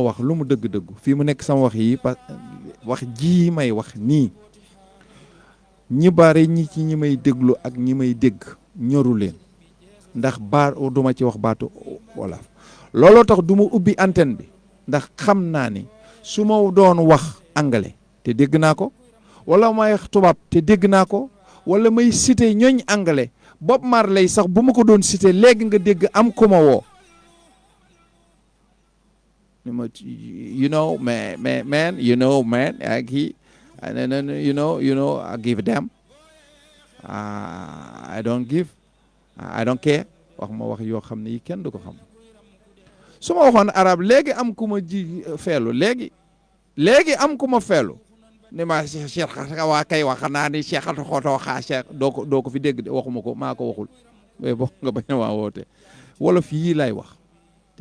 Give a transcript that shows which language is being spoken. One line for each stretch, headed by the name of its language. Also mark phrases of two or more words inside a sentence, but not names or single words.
Wolof: wax lu mu dëgg-dëggu fii mu nekk sama wax yi wax ji may wax nii ñi bare ñi ci ñi may déglu ak ñi may dégg ñoru leen ndax duma ci wax baatu wolof looloo tax du ma ubbi antenne bi ndax xam naa ni su ma doon wax anglais te dégg naa ko wala may wax tubaab te dégg naa ko wala may cité ñooñ anglais Bob Marley sax bu ma ko doon cité léegi nga dégg am ku ma woo
English: you know man you know man
Wolof: ak
English: he and then you know I give them I don't care
Wolof: wax ma wax yoo xam ne yi kenn du ko xam su ma waxoon arab léegi am ku ma ji feelu léegi am ku ma feelu ni ma cheikh waa kay wax naa ni cheikh xootoo xaa cheikh doo ko fi dégg de waxuma ko maa ko waxul mais boo nga bañ a waa woote wolof yii lay wax te